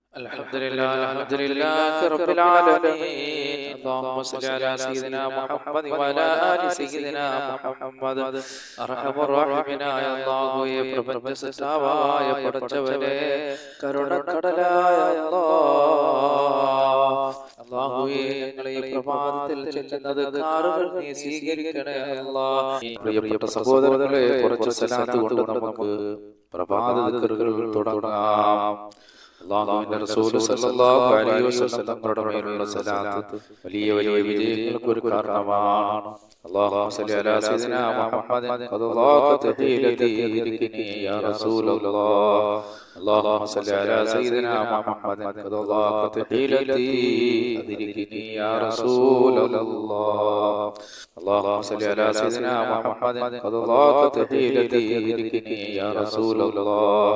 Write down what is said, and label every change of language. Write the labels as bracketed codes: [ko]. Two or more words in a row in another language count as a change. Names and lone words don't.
[ar] الحمد لله رب العالمين. اللهم صل على سيدنا محمد وعلى آل سيدنا محمد. [ml] അർഹമ റഹീമനായ അല്ലാഹുവേ, പ്രപഞ്ച സൃഷ്ടാവായ പടച്ചവനെ, കരുണക്കടലായ അല്ലാഹുവേ, ഞങ്ങളെ ഈ പ്രഭാതത്തിൽ ചെല്ലുന്നത് കാറുകൾ നീ സ്വീകരിക്കണേ അല്ലാഹ്. പ്രിയപ്പെട്ട സഹോദരങ്ങളെ, കുറച്ച് സലാത്ത് കൊണ്ട് നമുക്ക് പ്രഭാത ദിക്റുകൾ തുടങ്ങാം. അല്ലാഹുവിന്റെ റസൂൽ [ar] صلى الله عليه وسلم [ml] തങ്ങളുടെ മേലുള്ള സലാത്ത് വലിയ വലിയ വിജയങ്ങൾക്ക് ഒരു കാരണമാണ്. [ar] اللهم صل على سيدنا محمد قد ضاقت حيلتي ادركني يا رسول الله. اللهم صل على سيدنا محمد قد ضاقت حيلتي ادركني يا رسول الله. اللهم صل على سيدنا محمد قد ضاقت حيلتي ادركني يا رسول الله.